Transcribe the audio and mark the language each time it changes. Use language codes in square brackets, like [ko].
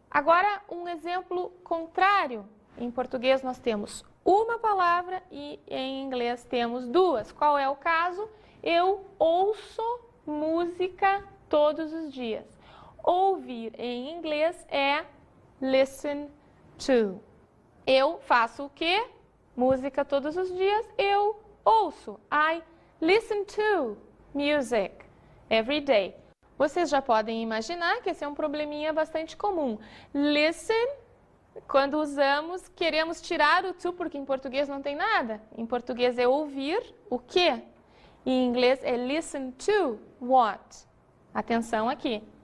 [pt] Agora, um exemplo contrário. Em português, nós temos uma palavra e em inglês temos duas. Qual é o caso? Eu ouço música todos os dias. Ouvir em inglês é listen to. Eu faço o quê? Música todos os dias. Eu ouço. [en] I listen to music every day. [pt] Vocês já podem imaginar que esse é um probleminha bastante comum. Listen. Quando usamos, queremos tirar o to, porque em português não tem nada. Em português é ouvir o quê? Em inglês é listen to what. Atenção aqui.